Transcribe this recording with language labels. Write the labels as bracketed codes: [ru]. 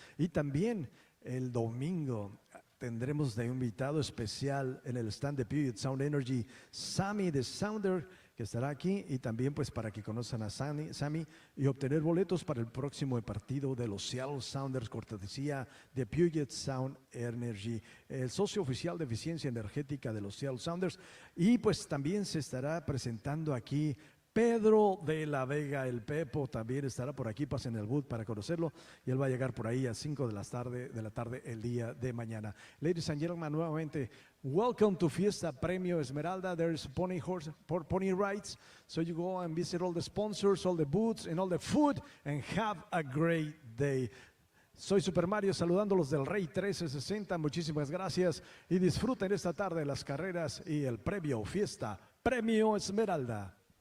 [es] Y también el domingo tendremos de invitado especial en el stand de Puget Sound Energy, Sammy de Sounder, que estará aquí, y también pues para que conozcan a Sammy y obtener boletos para el próximo partido de los Seattle Sounders, cortesía de Puget Sound Energy, el socio oficial de eficiencia energética de los Seattle Sounders. Y pues también se estará presentando aquí Pedro de la Vega, el Pepo, también estará por aquí. Pasen el booth para conocerlo y él va a llegar por ahí a 5 de la tarde el día de mañana. [en] Ladies and gentlemen, nuevamente, welcome to Fiesta Premio Esmeralda. There's pony rides, so you go and visit all the sponsors, all the booths and all the food and have a great day. [es] Soy Super Mario saludándolos del Rey 1360, muchísimas gracias y disfruten esta tarde las carreras y el premio Fiesta Premio Esmeralda.